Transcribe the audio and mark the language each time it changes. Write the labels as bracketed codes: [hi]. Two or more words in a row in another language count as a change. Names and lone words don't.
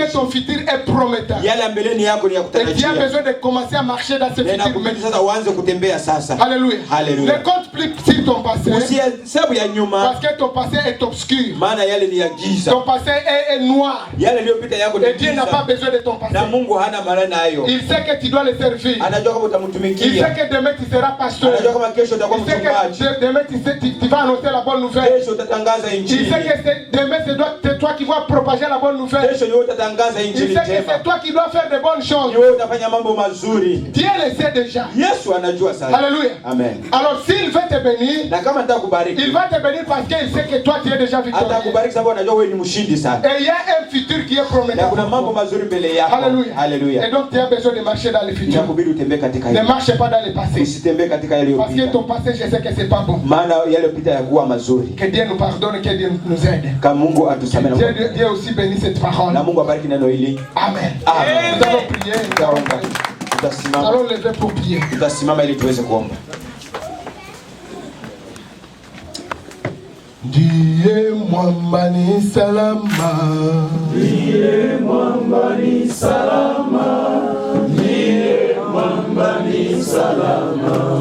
[sw] uishi. [fr] ton futur est prometteur. [sw] Yale mbeleni yako ni ya [fr] Et tu as [sw] kutarajia. [fr] besoin de commencer à marcher dans ce [sw] Na [fr] futur. [sw] inakubidi sasa uanze kutembea sasa. [fr] Alléluia. Alléluia. Ne compte plus sur ton passé. [sw] Usihesabu ya nyuma, [fr] Parce que ton passé est obscur. [sw] maana yale ni ya giza. [fr] Ton passé est noir. [sw] Yale yaliyopita yako ni [fr] Et Dieu n'a pas [sw] giza. [fr] besoin de ton passé. [sw] Na Mungu hana maana nayo. [fr] Il sait que tu dois le servir. [sw] Anajua kama [fr] Il sait [sw] utamtumikia. [fr] que demain tu seras pasteur. [sw] Anajua kama kesho utakuwa [fr] Il sait [sw] mchungaji. [fr] que demain tu vas annoncer la bonne nouvelle. [sw] Kesho utatangaza [fr] Il [sw] injili. [fr] sait que demain c'est toi qui vas propager la bonne nouvelle. [sw] Kesho ni wewe utatangaza [fr] Il [sw] injili [fr] sait que [sw] njema. [fr] c'est toi qui dois faire de bonnes choses. [sw] Ni wewe utafanya mambo mazuri. [fr] Dieu le sait déjà. [sw] Yesu anajua sana. [fr] Alléluia. Amen. Alors s'il veut te bénir, [sw] Na kama nataka [fr] il [sw] kubariki, [fr] va te bénir parce qu'il sait que toi tu es déjà victorieux. [sw] atakubariki sababu anajua wewe ni mshindi sana. [fr] Et il y a un futur qui est [sw] Na [fr] prometteur. [sw] kuna mambo mazuri mbele yako. [fr] Alléluia. Et [sw] Haleluya. [fr] donc tu as besoin de marcher dans le futur. [sw] Inakubidi utembee katika [fr] Ne [sw] hilo. [fr] marche pas dans le passé. [sw] Usitembee katika [fr] Parce que [sw] yaliyopita. [fr] ton passé, je sais que c'est pas bon. [sw] Maana yaliyopita yakuwa mazuri. [fr] Que Dieu nous pardonne, que Dieu nous aide. [sw] Kama Mungu atusamehe na [fr] Dieu aussi bénit cette parole. [sw] na Mungu abariki neno hili. [fr] Amen. [sw] Amen. [fr] Nous allons prier. [sw] Tutaomba. [fr] Nous [sw] Tutasimama. [fr] allons lever pour prier. [sw] Tutasimama ili tuweze kuomba. Ndiye mwamba ni salama. Ndiye mwamba ni salama. Ndiye mwamba ni salama.